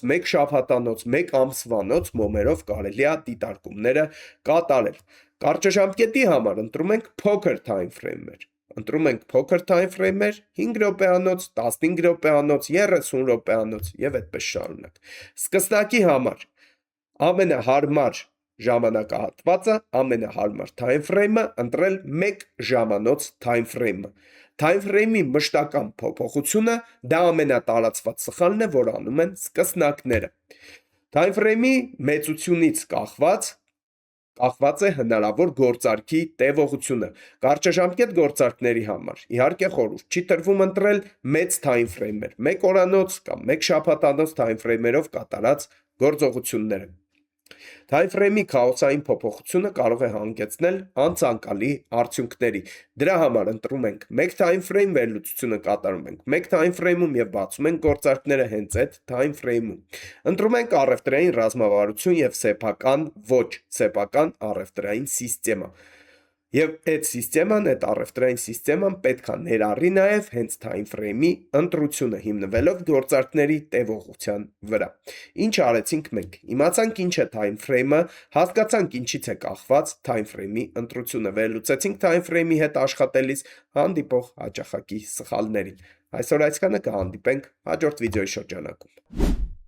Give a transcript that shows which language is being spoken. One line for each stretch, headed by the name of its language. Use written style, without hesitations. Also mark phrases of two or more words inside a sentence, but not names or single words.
Armenian: 1 շաբաթանոց, 1 ամսվանոց մոմերով կարելի է դիտարկումները կատարել։ Կարճաժամկետի համար ընտրում ենք փոքր
English: time frame-եր։
Armenian: Ընտրում ենք փոքր
English: time frame-եր,
Armenian: 5 րոպեանոց, 15 րոպեանոց, 30 րոպեանոց եւ այդպես շարունակ։ Սկսնակի համար ամենահարմար ժամանակահատվածը, ամենահարմար
English: time frame-ը
Armenian: ընտրել 1 ժամանոց time frame-ը։
English: Time frame-ի
Armenian: մշտական փոփոխությունը դա ամենատարածված սխալն է, որ անում են սկսնակները։
English: Time frame-ի
Armenian: մեծությունից կախված է հնարավոր գործարքի տևողությունը։ Կարճաժամկետ գործարքների համար իհարկե խորհուրդ չի տրվում ընտրել մեծ time frame-եր, 1 օրանոց կամ 1 շաբաթանոց
English: time frame-երով
Armenian: կատարած գործողությունները։
English: Time frame-ի
Armenian: քաոսային փոփոխությունը կարող է հանգեցնել անցանկալի արդյունքների։ Դրա համար ընտրում ենք
English: 1 time frame,
Armenian: վերլուծությունը կատարում ենք 1
English: time frame-ում
Armenian: եւ բացում ենք գործարքները հենց այդ
English: time frame-ում։
Armenian: Ընտրում ենք առևտրային ռազմավարություն եւ սեփական ոչ սեփական առևտրային սիստեմա։ Եվ այդ առևտրային սիստեման պետք է ներառի նաև հենց
English: time frame-ի
Armenian: ընտրությունը հիմնվելով գործարքների տևողության վրա։ Ինչ արեցինք մենք։ Իմացանք ինչ է
English: time frame-ը,
Armenian: հասկացանք ինչից է կախված
English: time frame-ի
Armenian: ընտրությունը, վերլուծեցինք
English: time frame-ի
Armenian: հետ աշխատելիս հանդիպող հաճախակի սխալներին։ Այսօր այսքանը, կհանդիպենք հաջորդ վիդեոյի շրջանակում։